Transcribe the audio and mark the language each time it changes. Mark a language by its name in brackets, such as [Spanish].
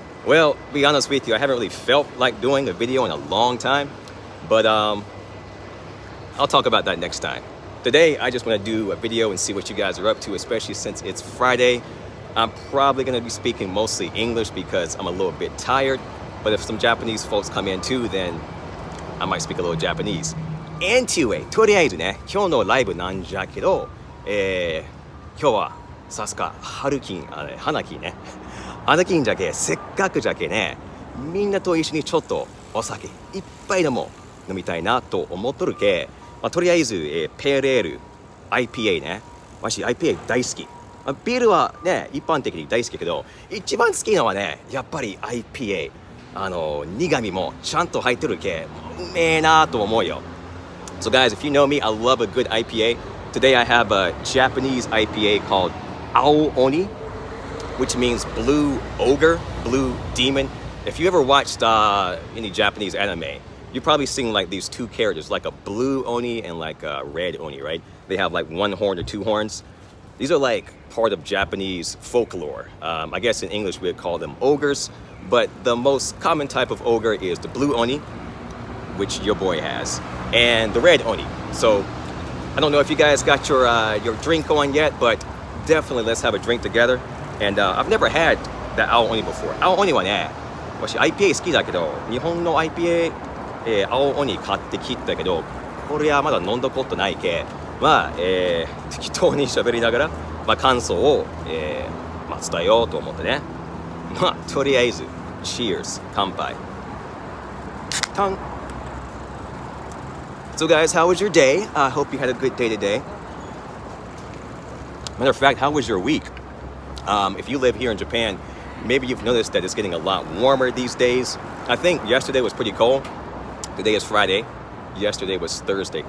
[English] Well, to be honest with you, I haven't really felt like doing a video in a long time, but I'll talk about that next time. Today, I just want to do a video and see what you guys are up to, especially since it's Friday. I'm probably going to be speaking mostly English because I'm a little bit tired, but if some Japanese folks come in too, then I might speak a little Japanese. [Japanese] Anyway, とりあえずね、今日のライブなんじゃけど、今日はさすが春金、花金ね。花金じゃけ、せっかくじゃけね、みんなと一緒にちょっとお酒いっぱいでも飲みたいなと思っとるけ、とりあえず、ペールエール IPA ね。わし IPA 大好き。ビールはね、一般的に大好きけど、一番好きなのはね、やっぱり IPA。苦味もちゃんと入ってるけ、うめえなと思うよ。 [English] So guys, if you know me, I love a good IPA. Today I have a Japanese IPA called Ao Oni, which means blue ogre, blue demon. If you ever watched any Japanese anime, you've probably seen like these two characters, like a blue Oni and like a red Oni, right? They have like one horn or two horns. These are like part of Japanese folklore. I guess in English we'd call them ogres, but the most common type of ogre is the blue Oni, which your boy has, and the red Oni. So I don't know if you guys got your drink on yet, but definitely let's have a drink together. And I've never had the Ao Oni before. [Japanese] Ao Oni はね、私 IPA 好きだけど、日本の IPA青鬼買ってきたけど、これはまだ飲んだことないけ、適当に喋りながら、感想を、伝えようと思ってね。とりあえず Cheers 乾杯。タン。 [English] So guys, how was your day? I hope you had a good day today. Matter of fact, how was your week? If you live here in Japan, maybe you've noticed that it's getting a lot warmer these days. I think yesterday was pretty cold. Today is Friday. Yesterday was Thursday.